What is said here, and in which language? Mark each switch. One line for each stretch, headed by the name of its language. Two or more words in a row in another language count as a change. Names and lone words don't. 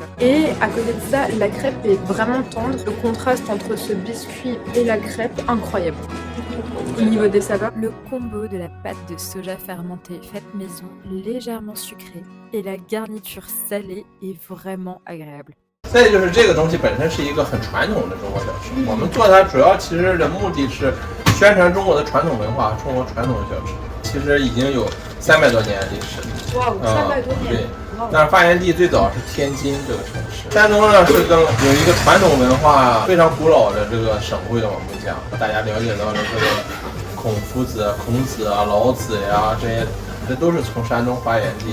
French: Et à côté de ça, la crêpe est vraiment tendre. Le contraste entre ce biscuit et la crêpe, incroyable. Au niveau des saveurs, le combo de la pâte de soja fermentée faite maison, légèrement sucrée, et la garniture salée est vraiment agréable.
Chinese: 再就是这个东西本身是一个很传统的中国小吃，我们做它主要其实的目的是宣传中国的传统文化、中国传统的小吃，其实已经有300多年的历史。哇，300多年。对，但是发源地最早是天津这个城市。山东呢是有一个传统文化非常古老的这个省会的，我们讲，大家了解到的这个孔夫子、孔子啊、老子呀这都是从山东发源地。